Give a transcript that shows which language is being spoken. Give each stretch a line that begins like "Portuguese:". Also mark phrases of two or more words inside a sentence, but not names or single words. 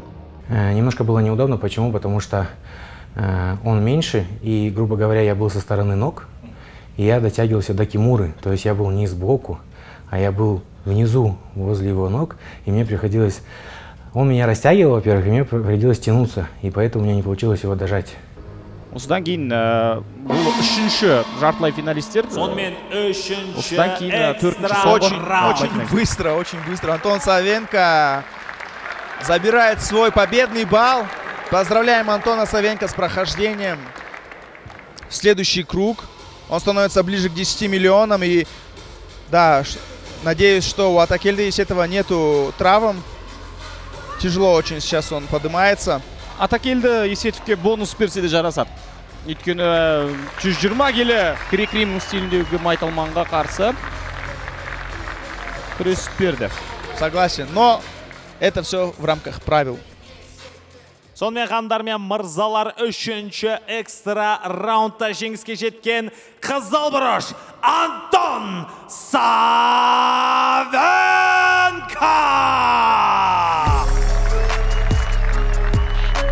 Russian: Немножко было неудобно, почему? Потому что он меньше, и, грубо говоря, я был со стороны ног, и я дотягивался до Кимуры, то есть я был не сбоку, а я был внизу, возле его ног, и мне приходилось... Он меня растягивал, во-первых, и мне приходилось тянуться, и поэтому у меня не получилось его дожать.
Kazakh: Осыдан кейін бұл 3-ші жартылай финалистер. Осыдан кейін 4-ші.
Russian: Очень быстро. Антон Савенко забирает свой победный балл. Поздравляем Антона Савенко с прохождением в следующий круг. Он становится ближе к 10 миллионам, и да, надеюсь, что у Атакельды Есетова нету травм. Тяжело очень сейчас он поднимается.
Kazakh: Атакельді Есетовке бонус берсе де жарасады. Өйткені 120 келі грек-рим стиліндегі майталманға қарсы күресіп берді.
Russian: Согласен, но это все в рамках правил.
Kazakh: Сонымен ханымдар мен мырзалар, 3-ші экстра раундта жеңіске жеткен қызыл бұрыш Антон Савенко!